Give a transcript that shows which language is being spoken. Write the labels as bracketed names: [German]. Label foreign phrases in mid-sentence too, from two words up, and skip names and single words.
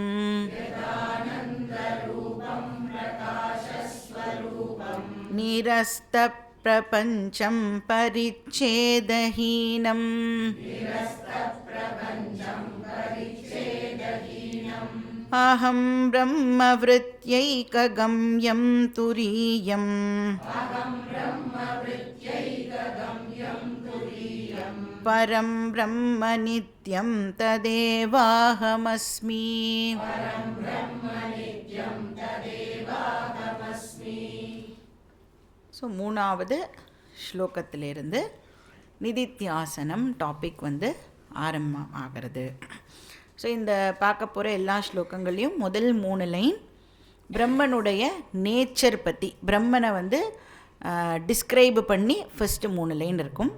[Sanskrit] निरस्तप्रपञ्चं परिच्छेदहीनं अहं ब्रह्मवृत्त्यैकगम्यं तुरीयम् परं ब्रह्म नित्यं तदेवाहमस्मि। [Tamil] ஸோ மூணாவது ஸ்லோகத்திலிருந்து நிதித்தியாசனம் டாபிக் ஆரம்பமாகிறது. ஸோ இந்த பார்க்க போகிற எல்லா ஸ்லோகங்களையும் முதல் 3 லைன் பிரம்மனுடைய நேச்சர் பற்றி, பிரம்மனை டிஸ்கிரைப் பண்ணி [English] first 3 line [Tamil] இருக்கும்.